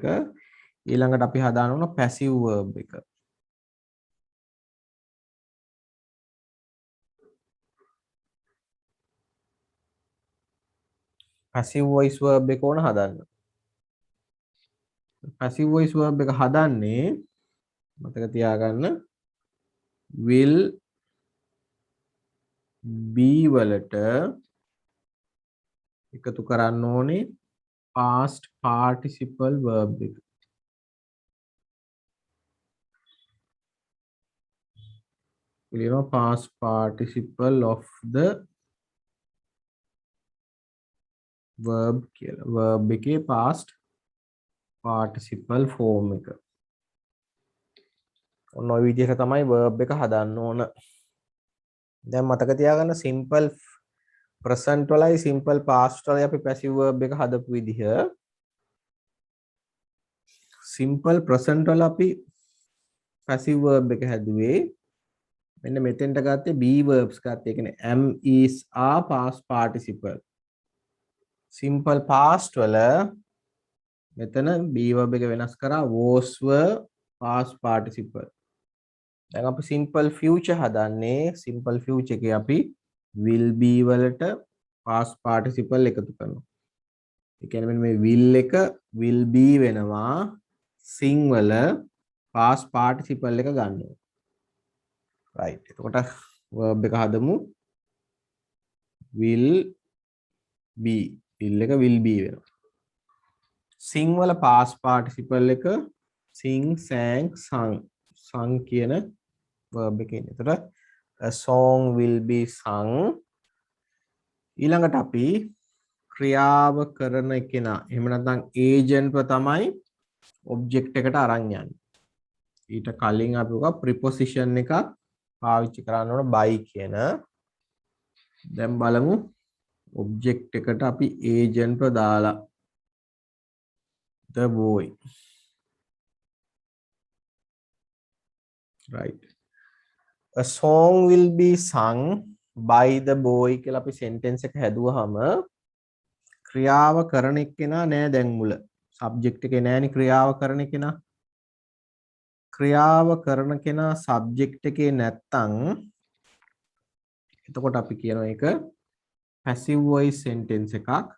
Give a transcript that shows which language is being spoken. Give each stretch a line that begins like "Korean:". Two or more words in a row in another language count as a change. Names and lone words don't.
Sinhala: ඊළඟට අපි හදාන්න ඕන
English: passive verb
Sinhala: එක.
English: passive voice verb
Sinhala: එක ඕන හදන්න.
English: passive voice verb
Sinhala: එක හදන්නේ මතක තියාගන්න
English: will be
Sinhala: වලට එකතු කරන්න ඕනේ
English: past participle verb
Sinhala: එක. කියනවා
English: past participle of the verb
Sinhala: කියලා. verb එකේ
English: past participle form
Sinhala: එක. ඔන්න ඔය විදිහට තමයි verb එක හදන්න ඕන. දැන් මතක තියාගන්න
English: simple present
Sinhala: වලයි
English: simple past
Sinhala: වලයි අපි
English: passive verb
Sinhala: එක හදපු විදිහ
English: simple present
Sinhala: වල අපි
English: passive verb
Sinhala: එක හැදුවේ මෙන්න මෙතෙන්ට ගත්තේ
English: be verbs
Sinhala: ගත්තේ. ඒ කියන්නේ
English: am is are past participle. simple past
Sinhala: වල මෙතන
English: be verb
Sinhala: එක වෙනස් කරා
English: was were past participle.
Sinhala: දැන් අපි
English: simple future
Sinhala: හදන්නේ
English: simple future
Sinhala: එකේ අපි
English: will be
Sinhala: වලට
English: past participle
Sinhala: එකතු කරනවා. ඒ කියන්නේ මෙන්න මේ will එක
English: will be
Sinhala: වෙනවා sing වල
English: past participle
Sinhala: එක ගන්නවා. right. එතකොට verb එක හදමු
English: will be.
Sinhala: will එක
English: will be
Sinhala: වෙනවා. sing වල
English: past participle
Sinhala: එක
English: sing sang sung.
Sinhala: sung කියන verb එකේ ඉන්නේ. එතකොට
English: a song will be sung.
Sinhala: ඊළඟට අපි ක්‍රියාව කරන කෙනා එහෙම නැත්නම් ඒජන්ට්ව තමයි ඔබ්ජෙක්ට් එකට අරන් යන්නේ. ඊට කලින් අපි උගා ප්‍රිපොසිෂන් එකක් පාවිච්චි කරන්න ඕන by කියන. දැන් බලමු ඔබ්ජෙක්ට් එකට අපි ඒජන්ට්ව දාලා
English: the boy.
Sinhala: right.
English: a song will be sung by the boy
Sinhala: කියලා අපි sentence එක හැදුවාම ක්‍රියාව කරන එක්කෙනා නෑ දැන් මුල. subject එකේ නෑනේ ක්‍රියාව කරන කෙනා. ක්‍රියාව කරන කෙනා subject එකේ නැත්තම් එතකොට අපි කියනවා ඒක
English: passive voice sentence
Sinhala: එකක්.